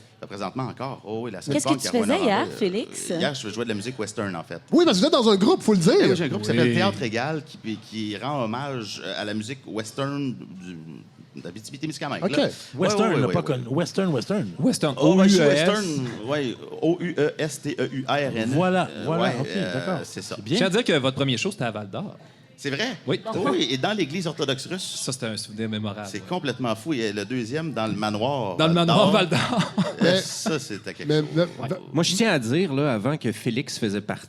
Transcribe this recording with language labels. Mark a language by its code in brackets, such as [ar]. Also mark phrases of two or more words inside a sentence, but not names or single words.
[fr] présentement encore. Oh, oui, la scène Qu'est-ce que punk tu à Rouyn-Noranda, faisais hier, Félix? Hier, je jouais de la musique western, en fait. Oui, parce que vous êtes dans un groupe, faut le dire. Eh oui, j'ai un groupe qui s'appelle Théâtre Égal qui rend hommage à la musique western d'Abitibi-Témiscamingue. OK. là. Western, Ouais, là, ouais, pas ouais. connu. Western. Western, Oh, ben, je suis O-U-E-S. western, oui. O-U-E-S-T-E-U-R-N. Voilà, Ouais, OK, d'accord. c'est ça. Je Bien. tiens à dire que votre premier show, c'était à Val-d'Or. C'est vrai? Oui. Oh, oui, et dans l'église orthodoxe russe. Ça, c'était un souvenir mémorable. C'est complètement fou. Et le deuxième, dans le manoir. Dans le manoir Val-d'Or. Val-d'Or. Ça, c'était quelque Mais, chose. Moi, je tiens à dire, là, avant que Félix faisait partie